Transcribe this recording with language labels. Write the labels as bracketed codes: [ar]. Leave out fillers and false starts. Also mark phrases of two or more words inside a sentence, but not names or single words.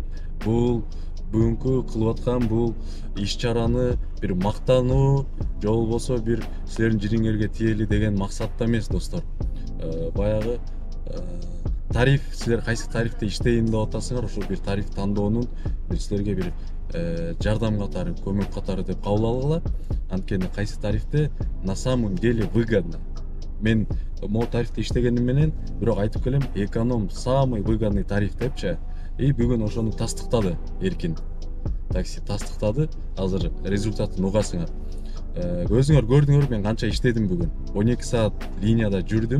[ky] Бул бүгүнкү кылып аткан бул иш чараны бир мактануу, же болбосо бир силердин жириңерге тиели деген максатта эмес достор. Баягы тариф, силер кайсы тарифте иштейин деп атасыңар, ошол бир тариф тандоонун бир силерге бир жардам катары, көмөк катары деп кабыл алгыла. Анткени кайсы тарифте [ru] на самом деле выгодно. [ky] Мен могу тарифте иштегеним менен, бирок айтып келем, эконом [ru] самый выгодный тариф [ky] депчи. Бүгүн ошону тастыктады Эркин такси, тастыктады. Азыр результатын угасыңар. Өзүңөр көрдүңөр, мен канча иштедим бүгүн. 12 саат линияда жүрдүм.